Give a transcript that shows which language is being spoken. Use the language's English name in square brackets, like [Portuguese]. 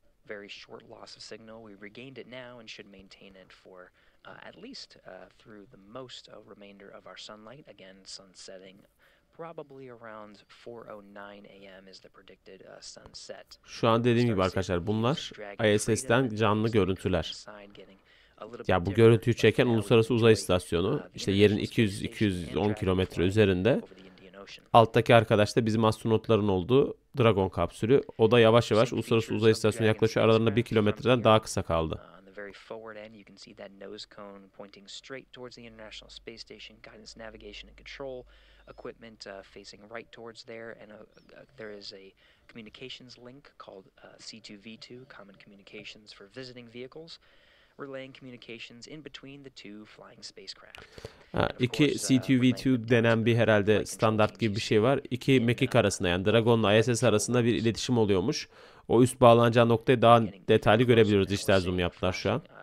[English] very short loss of signal. We regained it now and should maintain it for at least through the most remainder of our sunlight. Again, sun setting probably around 4:09 a.m. is the predicted sunset. [Turkish] Şu an dediğim gibi arkadaşlar bunlar ISS'ten canlı görüntüler. Ya bu görüntüyü çeken Uluslararası Uzay İstasyonu işte yerin 200-210 kilometre üzerinde. Alttaki arkadaş da bizim astronotların olduğu Dragon kapsülü. O da yavaş yavaş Uluslararası Uzay İstasyonu'na yaklaşıyor. Aralarında 1 kilometreden daha kısa kaldı. [English] very forward end, you can see that nose cone pointing straight towards the International Space Station, guidance, navigation, and control equipment facing right towards there, and there is a communications link called C2V2, Common Communications for Visiting Vehicles, relaying communications in between the two flying spacecraft. [Turkish] İki C2V2 denen bir herhalde standart gibi bir şey var. İki mekik arasında, yani Dragon'la ISS arasında bir iletişim oluyormuş. O üst bağlanacağı noktayı daha detaylı görebiliyoruz. Dijital zoom yaptılar şu an.